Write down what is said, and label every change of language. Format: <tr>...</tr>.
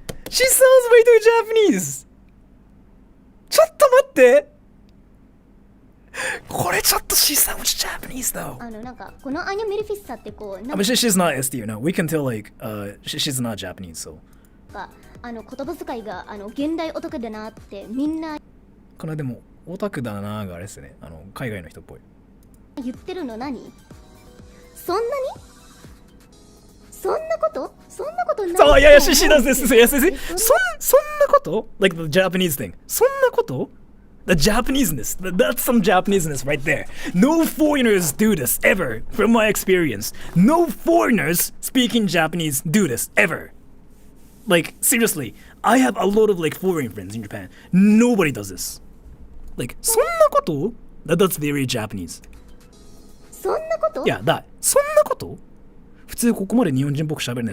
<en>She sounds way too Japanese!</en> <ja>ちょっと待ってこれちょっと</ja> <en>She sounds Japanese though!</en> <ja>なんか、このアニメルフィッサってこう、</ja> <en>But she's not S tier, no. We can tell like, she's not Japanese, so.</en> <ja>言葉遣いが現代オタクだなってみんなこれでもオタクだながあれですね、海外の人っぽい言ってるの何？そんなことない。そう、いや、</ja> <en>she does this. Yes.</en> <ja>そんなこと</ja> <en>Like the Japanese thing.</en> <ja>そんなこと</ja> <en>The Japaneseness. That's some Japaneseness right there. No foreigners do this ever, from my experience. No foreigners speaking Japanese do this ever. Like, seriously, I have a lot of like foreign friends in Japan. Nobody does this. Like,</en> <ja>そんなこと</ja> <en>That's very Japanese.</en> <ja>そんなこと</ja> <en>Yeah, that.</en> <ja>そんなこと普通ここまで日本人っぽく喋るね。</ja>